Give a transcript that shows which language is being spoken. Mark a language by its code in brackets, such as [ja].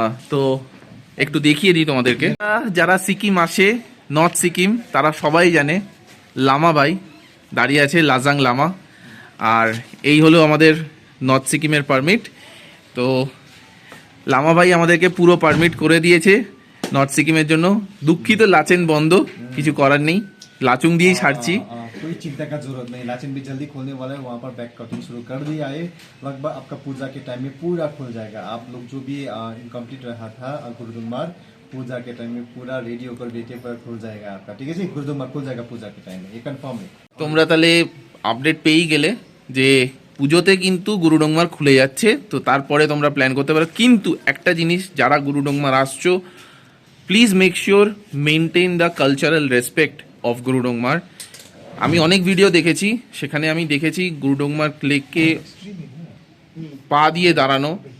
[bn] তো একটু দেখিয়ে দিই তোমাদেরকে। যারা সিকিম আসে, নর্থ সিকিম, তারা সবাই জানে লামা ভাই দাঁড়িয়ে আছে, লাজাং লামা। আর এই হলো আমাদের নর্থ সিকিমের পারমিট। তো লামা ভাই আমাদেরকে পুরো পারমিট করে দিয়েছে নর্থ সিকিমের জন্য। দুঃখিত, লাচেন বন্ধ, কিছু করার নেই, लाचुंग दिए छाड़ची। [hi] कोई चिंता का जरूरत नहीं, लाचेन भी जल्दी खोलने वाला है। वहाँ पर बैक कटिंग शुरू कर दिया है। लगभग आपका पूजा के टाइम में पूरा खुल जाएगा। आप लोग जो भी इनकम्प्लीट रहा था गुरुद्वार, पूजा के टाइम में पूरा रेडी होकर बेटे पर खुल जाएगा आपका। ठीक है जी, गुरुद्वार खुल जाएगा पूजा के टाइम में, ये कन्फर्म है। [bn] তোমরা তাহলে আপডেট পেয়েই গেলে যে পুজোতে কিন্তু গুরুডোংমার খুলে যাচ্ছে। তো তারপরে তোমরা প্ল্যান করতে পারো। কিন্তু একটা জিনিস, যারা গুরুডোংমার আসছো, [en] Please make sure maintain the cultural respect of Gurudongmar. [bn] আমি অনেক ভিডিও দেখেছি, সেখানে আমি দেখেছি গুরুডোংমার লেককে পা দিয়ে দাঁড়ানো।